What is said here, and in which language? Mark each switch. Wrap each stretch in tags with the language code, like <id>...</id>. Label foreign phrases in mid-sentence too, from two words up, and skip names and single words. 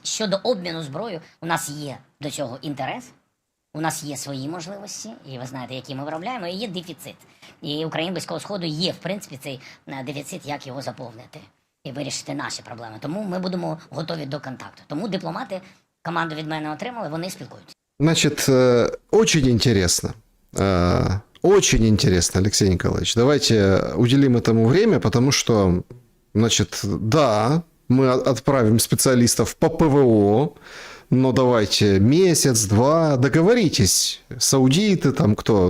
<uk>Щодо обміну зброєю, у нас є до цього інтерес, у нас є свої можливості, і ви знаєте, які ми виробляємо, і є дефіцит. І у країн Близького Сходу є, в принципі, цей дефіцит, як його заповнити і вирішити наші проблеми. Тому ми будемо готові до контакту. Тому дипломати команду від мене отримали, вони спілкуються.</uk> <ru>Значит, очень интересно. Очень интересно, Алексей Николаевич. Давайте уделим этому время, потому что, значит, да, мы отправим специалистов по ПВО, но давайте месяц-два, договоритесь, саудиты там кто.</ru>